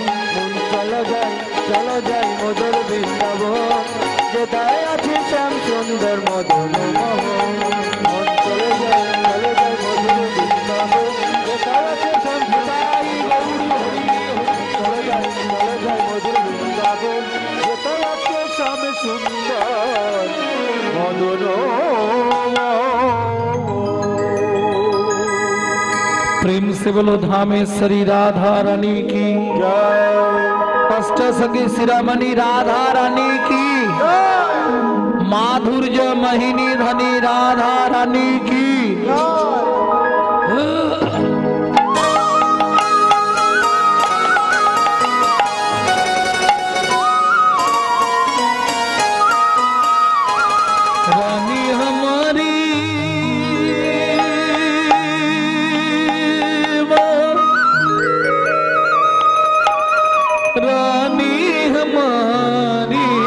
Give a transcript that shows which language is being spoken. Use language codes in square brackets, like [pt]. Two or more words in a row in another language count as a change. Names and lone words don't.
[bn] চলো যাই মধুর বৃন্দাবন যেটায় আছে শ্যাম সুন্দর মদন মোহন মন চলে যায় মধুর বৃন্দাবন যেটায় আছে শ্যাম যেটাই গৌরী হরি চলে যায় মধুর বৃন্দাবন যেটায় আছে শ্যাম সুন্দর মদন [hi] प्रेम से बोलो धामेश्वरी राधा रानी की अष्ट सखी शिरोमणि राधा रानी की माधुर्य महिनी धनी राधा रानी की रानी हमारी रानी हमारी